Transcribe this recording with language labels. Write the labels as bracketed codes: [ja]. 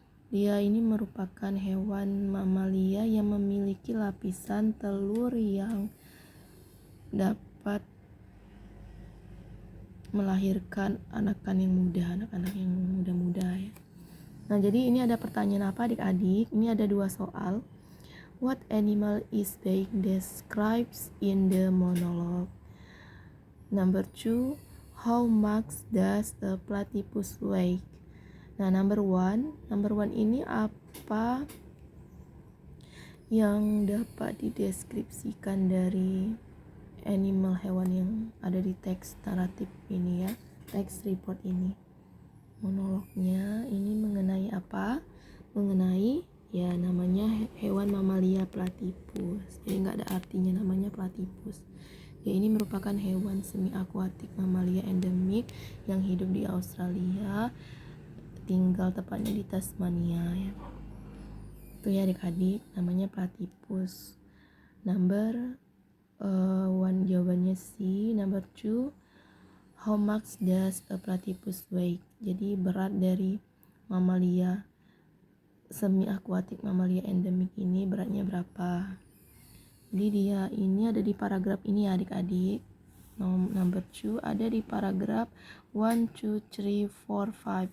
[id] Dia ini merupakan hewan mamalia yang memiliki lapisan telur yang dapat melahirkan anak-anak yang muda ya. Nah, jadi ini ada pertanyaan apa adik-adik? Ini ada 2 soal. [en] What animal is being described in the monologue? Number 2, how much does a platypus weigh? [id] Nah, number one ini apa yang dapat dideskripsikan dari animal hewan yang ada di teks naratif ini ya, teks report ini. Monolognya ini mengenai apa? Mengenai ya namanya hewan mamalia platypus. Jadi nggak ada artinya namanya platypus. Ya, ini merupakan hewan semi akuatik mamalia endemik yang hidup di Australia, tinggal tepatnya di Tasmania ya. Itu ya adik-adik, namanya platypus. Number 1 jawabannya C. [en] Number 2, how much does a platypus weigh? [id] Jadi berat dari mamalia semi akuatik mamalia endemik ini beratnya berapa? Jadi dia ini ada di paragraf ini ya adik-adik. Number 2 ada di paragraf 1, 2, 3, 4, 5.